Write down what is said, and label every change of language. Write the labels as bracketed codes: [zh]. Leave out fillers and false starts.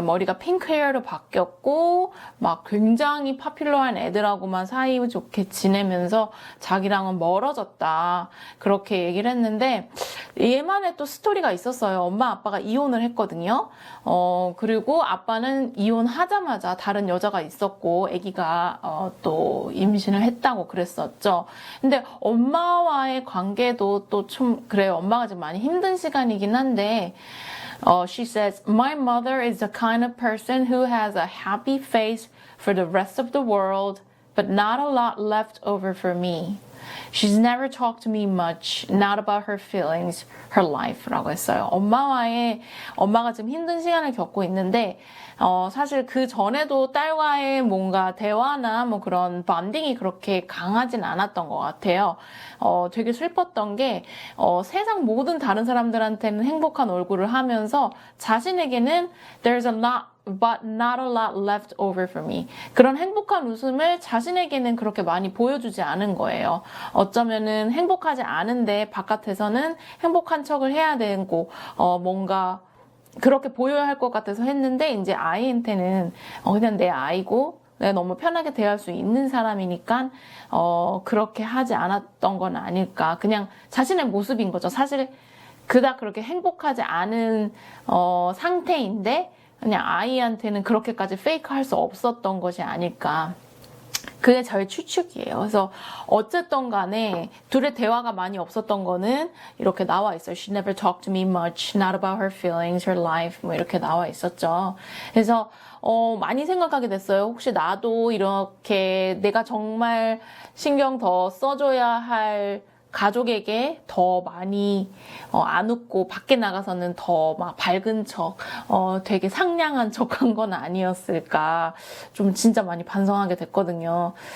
[ko] 머리가 핑크 헤어로 바뀌었고 막 굉장히 파퓰러한 애들하고만 사이좋게 지내면서 자기랑은 멀어졌다. 그렇게 얘기를 했는데 얘만의 또 스토리가 있었어요. 엄마 아빠가 이혼을 했거든요. 그리고 아빠는 이혼하자마자 다른 여자가 있었고 아기가 또 임신을 했다고 그랬었죠. 근데 엄마와의 관계도 또 좀 그래요. 엄마가 지금 많이 힘든 시간이긴 한데 [en] she says, my mother is the kind of person who has a happy face for the rest of the world, but not a lot left over for me. She's never talked to me much, not about her feelings, her life [ko] 라고 했어요. 엄마가 지금 힘든 시간을 겪고 있는데, 사실 그 전에도 딸과의 뭔가 대화나 뭐 그런 반딩이 그렇게 강하진 않았던 것 같아요. 되게 슬펐던 게, 세상 모든 다른 사람들한테는 행복한 얼굴을 하면서 자신에게는 [en] there's a lot but not a lot left over for me. [ko] 그런 행복한 웃음을 자신에게는 그렇게 많이 보여주지 않은 거예요. 어쩌면은 행복하지 않은데 바깥에서는 행복한 척을 해야 되고 뭔가 그렇게 보여야 할 것 같아서 했는데 이제 아이한테는 그냥 내 아이고 내가 너무 편하게 대할 수 있는 사람이니까 그렇게 하지 않았던 건 아닐까. 그냥 자신의 모습인 거죠. 사실 그닥 그렇게 행복하지 않은 상태인데 그냥 아이한테는 그렇게까지 페이크 할 수 없었던 것이 아닐까. 그게 저의 추측이에요. 그래서 어쨌든 간에 둘의 대화가 많이 없었던 거는 이렇게 나와 있어요. [en] She never talked to me much, not about her feelings, her life [ko] 뭐 이렇게 나와 있었죠. 그래서 많이 생각하게 됐어요. 혹시 나도 이렇게 내가 정말 신경 더 써줘야 할 가족에게 더 많이 안 웃고 밖에 나가서는 더 막 밝은 척, 되게 상냥한 척한 건 아니었을까 좀 진짜 많이 반성하게 됐거든요.